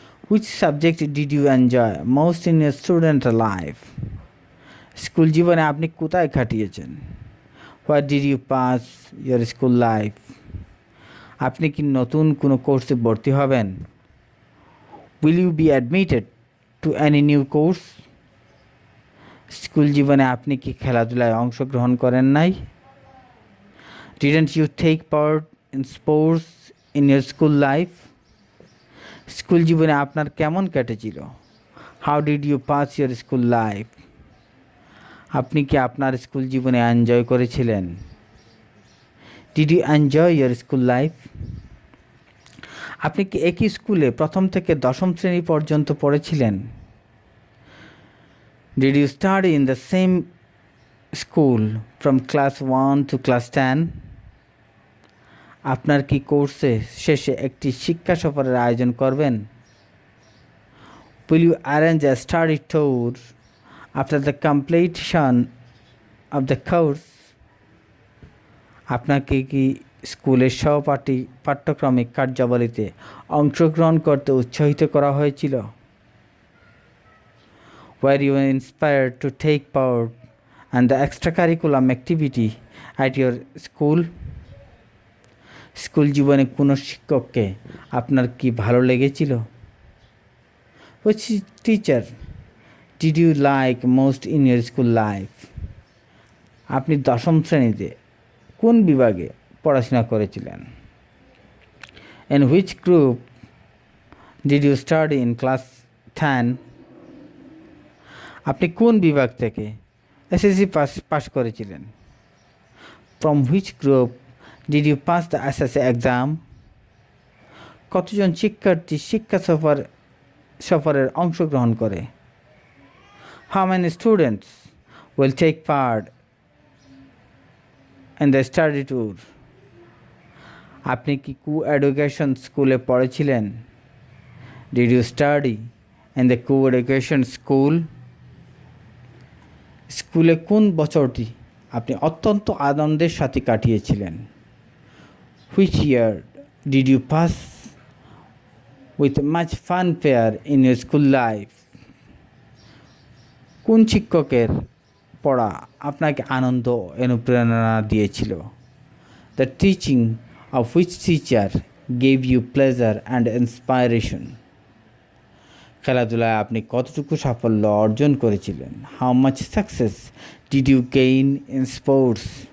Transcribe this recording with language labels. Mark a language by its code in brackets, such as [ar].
[en] Which subject did you enjoy most in your student life? [bn] School জীবনে আপনি কোথায় কাটিয়েছেন? [en] Where did you pass your school life? [bn] আপনি কি নতুন কোনো কোর্সে ভর্তি হবেন? [en] Will you be admitted to any new course? [bn] School জীবনে আপনি কি খেলাধুলায় অংশগ্রহণ করেন নাই? [en] Didn't you take part in sports in your school life? [bn] School জীবনে আপনার কেমন কেটেছিল? [en] How did you pass your school life? [bn] আপনি কি আপনার স্কুল জীবনে এনজয় করেছিলেন? [en] Did you enjoy your school life? [bn] আপনি কি একই স্কুলে প্রথম থেকে দশম শ্রেণী পর্যন্ত পড়েছিলেন? [en] Did you study in the same school from class 1 to class 10? [bn] আপনার কি কোর্সে শেষে একটি শিক্ষা সফরের আয়োজন করবেন? [en] Will you arrange a study tour after the completion of the course? [bn] আপনাকে কি স্কুলের সহপাঠী পাঠ্যক্রমিক কার্যাবলীতে অংশগ্রহণ করতে উৎসাহিত করা হয়েছিল? [en] Were you inspired to take part in the extracurricular activity at your school? [bn] School জীবনে কোনো শিক্ষককে আপনার কি ভালো লেগেছিল? [en] Which teacher did you like most in your school life? [bn] আপনি দশম শ্রেণীতে কোন বিভাগে পড়াশোনা করেছিলেন? [en] In which group did you study in class 10? [bn] আপনি কোন বিভাগ থেকে এসএসসি পাস করেছিলেন? [en] From which group did you pass the SSC exam? [bn] কতজন শিক্ষার্থী শিক্ষা সফরের অংশগ্রহণ করে? [en] How many students will take part in the study tour? [bn] আপনি কি co-education স্কুলে পড়েছিলেন? [en] Did you study in the co-education school? [bn] স্কুলে কোন বছরটি আপনি অত্যন্ত আনন্দের সাথে কাটিয়েছিলেন? [en] Which year did you pass with much fanfare in your school life? [bn] কোন শিক্ষকের পড়া আপনাকে আনন্দ অনুপ্রেরণা দিয়েছিল? [en] The teaching of which teacher gave you pleasure and inspiration? [bn] খেলাধুলায় আপনি কতটুকু সাফল্য অর্জন করেছিলেন? [en] How much success did you gain in sports?